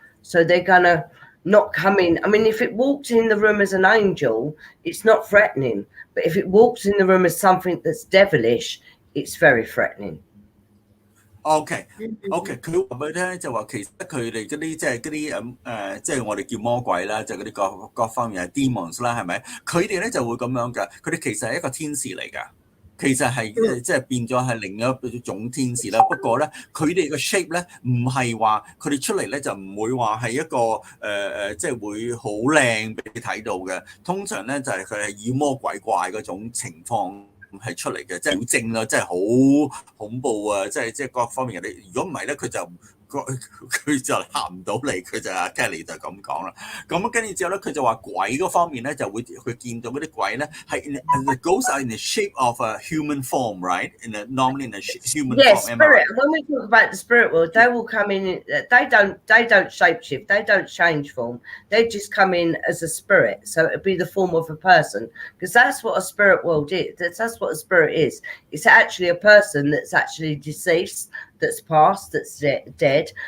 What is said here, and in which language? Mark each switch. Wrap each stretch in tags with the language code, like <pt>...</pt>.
<en>So they're going to not come in. I mean, if it walks in the room as an angel, it's not threatening. But if it walks in the room as something that's devilish, it's very threatening.</en> <yue>OK，佢話俾你聽就話，其實佢哋嗰啲即係嗰啲即係我哋叫魔鬼啦，就嗰啲各方面係 demons 啦，係咪？佢哋咧就會咁樣㗎，佢哋其實係一個天使嚟㗎。其實係即係變咗係另一種天使啦。不過咧，佢哋嘅 shape 咧唔係話佢哋出嚟咧就唔會話係一個即係會好靚俾你睇到嘅。通常咧就係佢係妖魔鬼怪嗰種情況係出嚟嘅，即係好正啦，即係好恐怖啊！即係各方面嘅你，如果唔係咧，佢就行唔到嚟，佢就阿 Kelly 就咁講啦。咁跟住之後咧，佢就話鬼嗰方面咧就會佢見到嗰啲鬼咧係 the ghosts are in the shape of a human form, right?</yue> <en>Normally in a human yes, form. spirit. When we talk about the spirit world, they will come in. They don't shapeshift. They don't change form. They just come in as a spirit. So it'd be the form of a person, because that's what a spirit world is. That's what a spirit is. It's actually a person that's actually deceased, that's past, that's dead.</en>